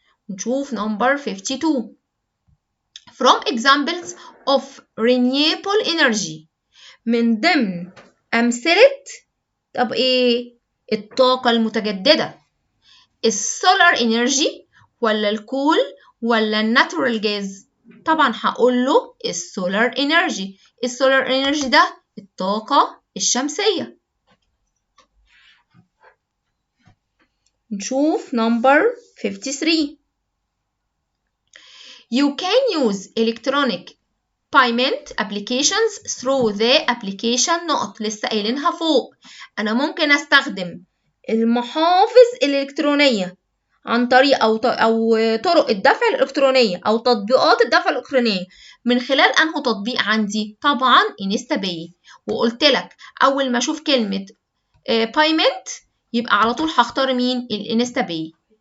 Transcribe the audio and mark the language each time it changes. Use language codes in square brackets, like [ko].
[ar] نشوف number 52. From examples of renewable energy، من ضمن أمثلة طب إيه؟ الطاقة المتجددة، السولار انرجي ولا الكول ولا الناتورال جاز؟ طبعا هقول له السولار انرجي. السولار انرجي ده الطاقة الشمسية. نشوف number 53. [en] You can use electronic payment applications through the application نقط، لسه قايلينها فوق. أنا ممكن أستخدم [ar] المحافظ الإلكترونية عن طريق أو طرق الدفع الإلكترونية أو تطبيقات الدفع الإلكترونية من خلال أنه تطبيق عندي؟ طبعا انستا باي. وقلت لك أول ما أشوف كلمة بايمنت يبقى على طول هختار مين؟ الانستا باي.